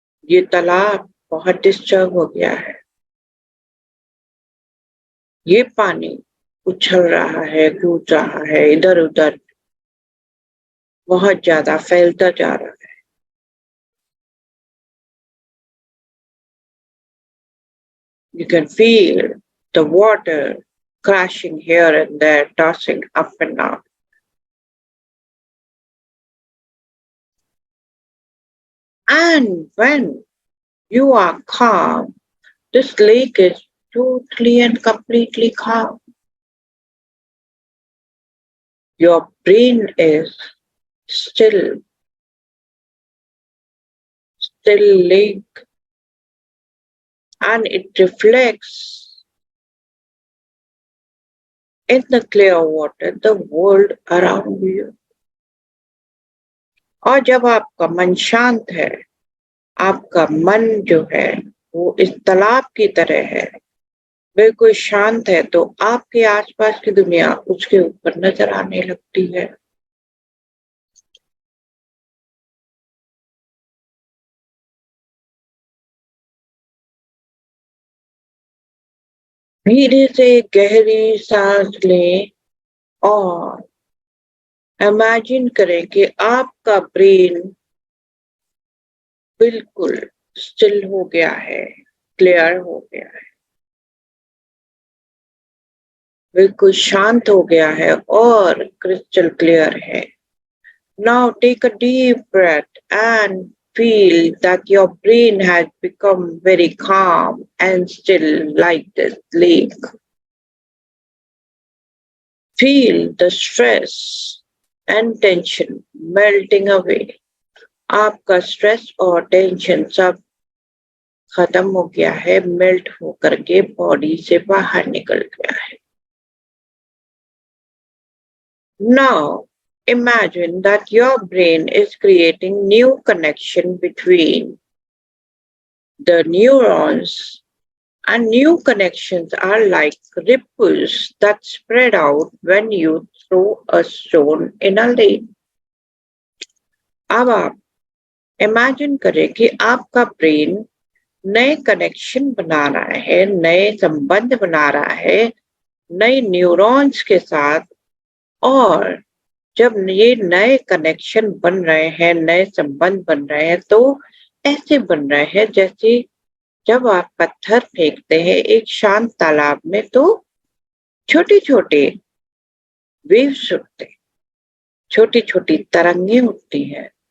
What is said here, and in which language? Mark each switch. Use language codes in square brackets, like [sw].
[hi] ये तालाब बहुत डिस्टर्ब हो गया है। ये पानी उछल रहा है, कूद रहा है, इधर उधर बहुत ज्यादा फैलता जा रहा है। [en] You can feel the water crashing here and there, tossing up and down. And when you are calm, this lake is totally and completely calm. Your brain is still lake, and it reflects in the clear water the world around you. [hi] और जब आपका मन शांत है, आपका मन जो है वो इस तालाब की तरह है, बिल्कुल शांत है, तो आपके आसपास की दुनिया उसके ऊपर नजर आने लगती है। धीरे से गहरी सांस लें और इमेजिन करें कि आपका ब्रेन बिल्कुल स्टिल हो गया है, क्लियर हो गया है, बिल्कुल शांत हो गया है और [en] crystal clear [hi] है। [en] Now take a deep breath and feel that your brain has become very calm and still like this lake. Feel the stress and tension melting away. [hi] आपका स्ट्रेस और टेंशन सब खत्म हो गया है, मेल्ट होकर के बॉडी से बाहर निकल गया है। [en] Now imagine that your brain is creating new connection between the neurons, and new connections are like ripples that spread out when you throw a stone in a lake. [hi] अब आप imagine करें कि आपका ब्रेन नए connection बना रहा है, नए संबंध बना रहा है नए न्यूरॉन्स के साथ, और जब ये नए कनेक्शन बन रहे हैं, नए संबंध बन रहे हैं, तो ऐसे बन रहे हैं जैसे जब आप पत्थर फेंकते हैं एक शांत तालाब में, तो छोटे छोटे वेव्स उठते हैं, छोटी छोटी तरंगे उठती हैं।